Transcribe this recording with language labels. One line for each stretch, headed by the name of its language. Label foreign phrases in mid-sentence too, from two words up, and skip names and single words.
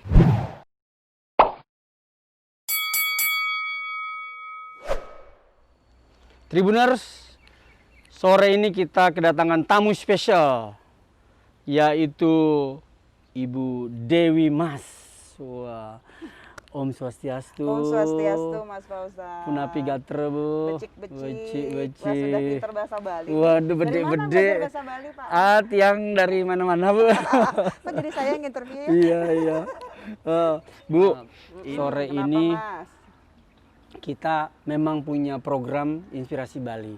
Indonesian: Tribuners, sore ini kita kedatangan tamu spesial, yaitu Ibu Dewi Mas. Wah,
Balinese: Om Swastiastu. Om Swastiastu, Mas Fauzan. Punapi gatra, Bu. Becik-becik.
Indonesian: Wah, sudah pinter bahasa Bali. Waduh, Dari mana
Balinese: bede-bede.
Indonesian: belajar bahasa Bali, Pak? Yang dari mana-mana, Bu. Kok jadi saya yang interview ya? Iya, iya. Bu, sore Kenapa, ini Mas? kita memang punya program Inspirasi Bali.